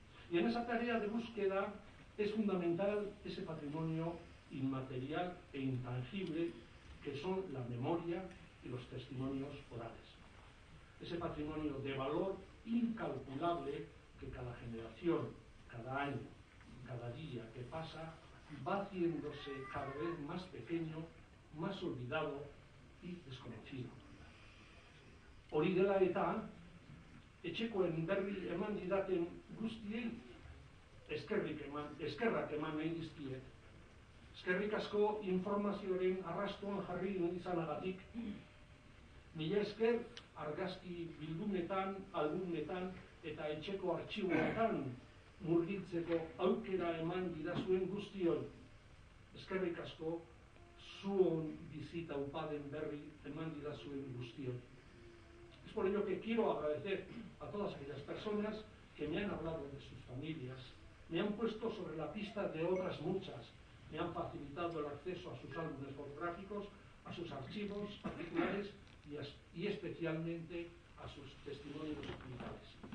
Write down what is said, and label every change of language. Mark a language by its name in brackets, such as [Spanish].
[Spanish] Y en esa tarea de búsqueda es fundamental ese patrimonio inmaterial e intangible que son la memoria y los testimonios orales. Ese patrimonio de valor incalculable que cada generación, cada año, cada día que pasa va haciéndose cada vez más pequeño, más olvidado y desconocido. [Basque] Hori dela eta, etxekoen berri eman didaten guztiei eskerrak eman nahi dizkiet. Eskerrik asko informazioaren arrastoan jarri izanagatik. Mila esker argazki bildunetan, albumetan eta etxeko artxiboetan murgiltzeko aukera eman didazuen guztioi. Eskerrik asko zuon bizita upaden berri eman didazuen guztioi. [Spanish] Es por ello que quiero agradecer a todas aquellas personas que me han hablado de sus familias, me han puesto sobre la pista de otras muchas, me han facilitado el acceso a sus álbumes fotográficos, a sus archivos particulares y especialmente a sus testimonios vitales.